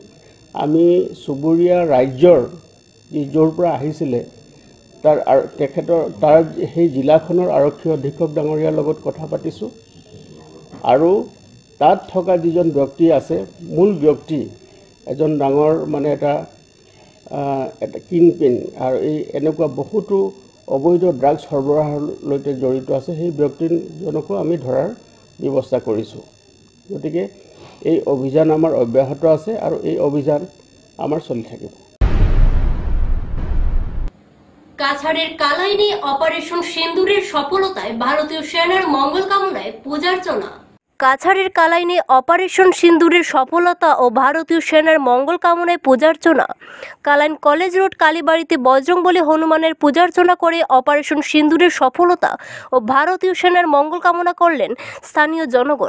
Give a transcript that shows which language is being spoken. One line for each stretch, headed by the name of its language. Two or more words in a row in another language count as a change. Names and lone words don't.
Assamese: আমি চুবুৰীয়া ৰাজ্যৰ যি য'ৰ পৰা আহিছিলে তাৰ সেই জিলাখনৰ আৰক্ষী অধীক্ষক ডাঙৰীয়াৰ লগত কথা পাতিছোঁ, আৰু তাত থকা যিজন ব্যক্তি আছে, মূল ব্যক্তি এজন ডাঙৰ মানে এটা কিংপিন, আৰু এনেকুৱা বহুতো অবৈধ ড্ৰাগছ সৰবৰাহলৈকে জড়িত আছে, সেই ব্যক্তিজনকো আমি ধৰাৰ ব্যৱস্থা কৰিছোঁ। গতিকে এই অভিযান আমাৰ অব্যাহত আছে, আৰু এই অভিযান আমাৰ চলি থাকিব।
Bangla: কাছাড়ের কালাইনে অপারেশন সিন্দুরের সফলতায় ভারতীয় সেনার মঙ্গল কামনায় পূজার্চনা। কাছাড়ের কালাইনে অপারেশন সিন্দুরের সফলতা ও ভারতীয় সেনার মঙ্গল কামনায় পূজার্চনা। কালাইন কলেজ রোড কালীবাড়িতে বজরংবলী হনুমানের পূজার্চনা করে অপারেশন সিন্দুরের সফলতা ও ভারতীয় সেনার মঙ্গল কামনা করলেন স্থানীয় জনগণ।